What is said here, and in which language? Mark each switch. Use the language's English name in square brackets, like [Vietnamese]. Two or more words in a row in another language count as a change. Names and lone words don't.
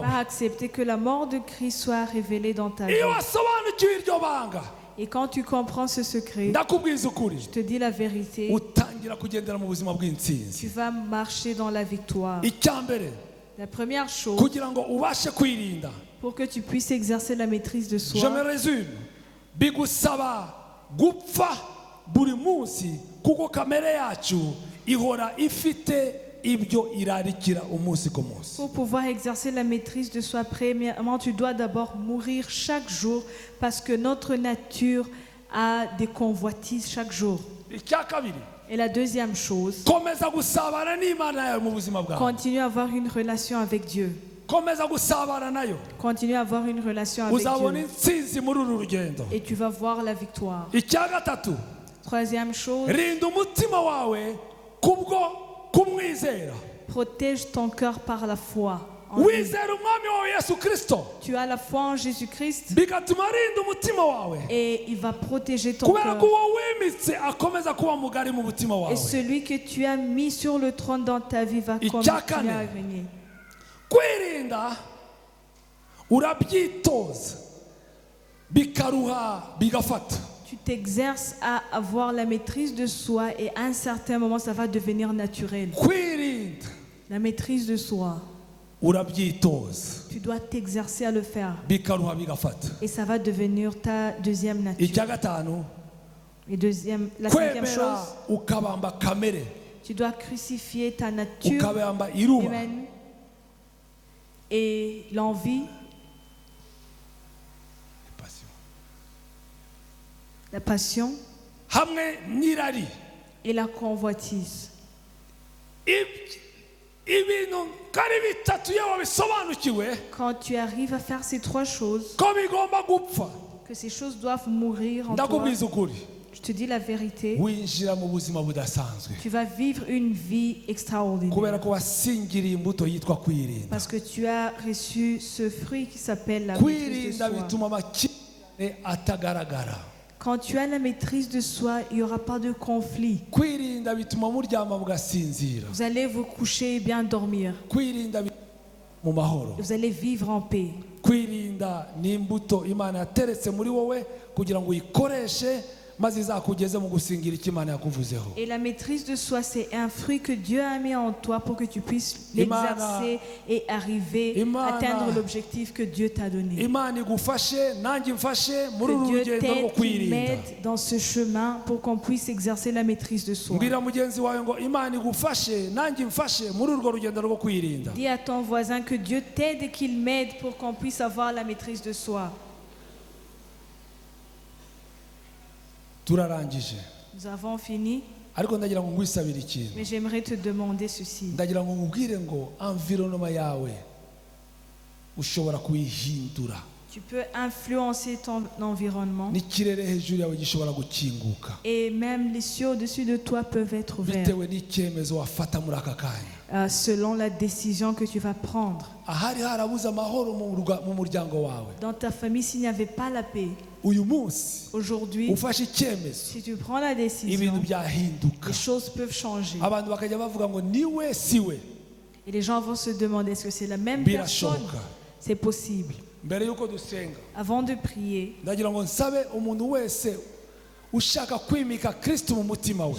[French] par accepter que la mort de Christ soit révélée dans ta vie. [Kinyarwanda] Iyo wasobanukiwe iryo banga, [French] Et quand tu comprends ce secret, [Kinyarwanda] ndakubwiza ukuri, [French] je te dis la vérité, [Kinyarwanda] utangira kugendera mu buzima bw'intsinzi. [French] tu vas marcher dans la victoire. [Kinyarwanda] Icyambere, [French] La première chose, [Kinyarwanda] kugira ngo ubashe kwirinda, [French] pour que tu puisses exercer la maîtrise de je me soi, résume, [Kinyarwanda] bigusaba gupfa buri munsi kuko kamere yacu ihora ifite ibyo irarikira umunsi ku munsi. [French] pour pouvoir exercer la maîtrise de soi, premièrement, tu dois d'abord mourir chaque jour parce que notre nature a des convoitises chaque jour. [Kinyarwanda] Icya kabiri, [French] Et la deuxième chose, [Kinyarwanda] komeza gusabana n'Imana yawe mu buzima bwawe. [French] continue à avoir une relation avec Dieu. [Kinyarwanda] Komeza gusabana nayo, [French] Continue à avoir une relation avec [Kinyarwanda] uzabona [French] Dieu. [Kinyarwanda] intsinzi muri uru rugendo. [French] Et tu vas voir la victoire. [Kinyarwanda] Icya gatatu, [French] Troisième chose, [Kinyarwanda] rinda umutima wawe kubwo kumwizera. [French] protège ton cœur par la foi. En lui. [Kinyarwanda] Wizera umwami wawe Yesu Kristo, [French] Tu as la foi en Jésus-Christ [Kinyarwanda] bigatuma arinda umutima wawe, [French] et il va protéger ton [Kinyarwanda] kubera [French] cœur. [Kinyarwanda] ko uwo wimitse akomeza kuba mugari mu mutima [French] Et [Kinyarwanda] wawe. [French] celui que tu as mis sur le trône dans ta vie va [Kinyarwanda] Icya [French] continuer [Kinyarwanda] kane. [French] à régner. [Kinyarwanda] Kwirinda urabyitoza bikaruha bigafata. [French] Tu t'exerces à avoir la maîtrise de soi et à un certain moment, ça va devenir naturel. [Kinyarwanda] Kwirinda [French] La maîtrise de soi, [Kinyarwanda] urabyitoza [French] tu dois t'exercer à le faire. [Kinyarwanda] bikaruha bigafata. [French] Et ça va devenir ta deuxième nature. [Kinyarwanda] Icya gatanu, [French] Et la cinquième [Kinyarwanda] kwemera [French] chose, [Kinyarwanda] ukabamba kamere, [French] tu dois crucifier ta nature [Kinyarwanda] ukabamba iruba, [French] humaine et l'envie, la passion [Kinyarwanda] hamwe n'irari. [French] et la convoitise. [Kinyarwanda] Ibintu kari bitatu iyo wabisobanukiwe [French] Quand tu arrives à faire ces trois choses, [Kinyarwanda] ko bigomba gupfa, [French] que ces choses doivent mourir en toi, [Kinyarwanda] ndakubwiza ukuri, [French] je te dis la vérité, [Kinyarwanda] winjira mu buzima budasanzwe [French] tu vas vivre une vie extraordinaire. [Kinyarwanda] kubera ko wasingiriye imbuto yitwa kwirinda. [French] Parce que tu as reçu ce fruit qui s'appelle la maîtrise de [Kinyarwanda] Kwirinda [French] soi. [Kinyarwanda] bituma amakimbirane atagaragara. [French] Quand tu as la maîtrise de soi, il n'y aura pas de conflit. [Kinyarwanda] Kwirinda bituma muryama mugasinzira. [French] Vous allez vous coucher et bien dormir. [Kinyarwanda] Kwirinda bituma mu mahoro. [French] Vous allez vivre en paix. [Kinyarwanda] Kwirinda ni imbuto Imana yateretse muri wowe kugira ngo uyikoreshe maze izakugeze mu gusingira icyo Imana yakuvuzeho. [French] Et la maîtrise de soi, c'est un fruit que Dieu a mis en toi pour que tu puisses [Kinyarwanda] Imana- [French] l'exercer et arriver [Kinyarwanda] Imana- [French] à atteindre l'objectif que Dieu t'a donné. [Kinyarwanda] Imana igufashe nanjye mfashe muri uru [French] Que Dieu [Kinyarwanda] rugendo rwo [French] t'aide, qu'il [Kinyarwanda] kwirinda. [French] m'aide dans ce chemin pour qu'on puisse exercer la maîtrise de soi. [Kinyarwanda] Mbwira mugenzi wawe ngo Imana igufashe nanjye mfashe muri urwo rugendo rwo kwirinda. [French] Dis à ton voisin que Dieu t'aide et qu'il m'aide pour qu'on puisse avoir la maîtrise de soi. [Kinyarwanda] Turarangije, [French] Nous avons fini, [Kinyarwanda] ariko ndagira ngo ngwisabire ikintu. [French] mais j'aimerais te demander ceci. [Kinyarwanda] Ndagira ngo nkubwire ngo environnement yawe ushobora kuyihindura, [French] Tu peux influencer ton environnement [Kinyarwanda] n'ikirere hejuru yawe gishobora gukinguka [French] et même les cieux au-dessus de toi peuvent être ouverts [Kinyarwanda] bitewe n'icyemezo wafata muri aka kanya. [French] selon la décision que tu vas prendre. [Kinyarwanda] ahari harabuze amahoro mu muryango wawe, [French] Dans ta famille, s'il n'y avait pas la paix, [Kinyarwanda] uyu munsi [French] aujourd'hui, [Kinyarwanda] ufashe icyemezo [French] si tu prends la [Kinyarwanda] ibintu [French] décision, [Kinyarwanda] byahinduka. [French] les choses peuvent changer. [Kinyarwanda] Abantu bakajya bavuga ngo niwe siwe. [French] Et les gens vont se demander, est-ce que c'est la même personne? [Kinyarwanda] Birashoboka. [French] C'est possible. [Kinyarwanda] Mbere yuko dusenga, [French] Avant de prier, [Kinyarwanda] ndagira ngo nsabe umuntu wese ushaka kwimika Kristo mu mutima we,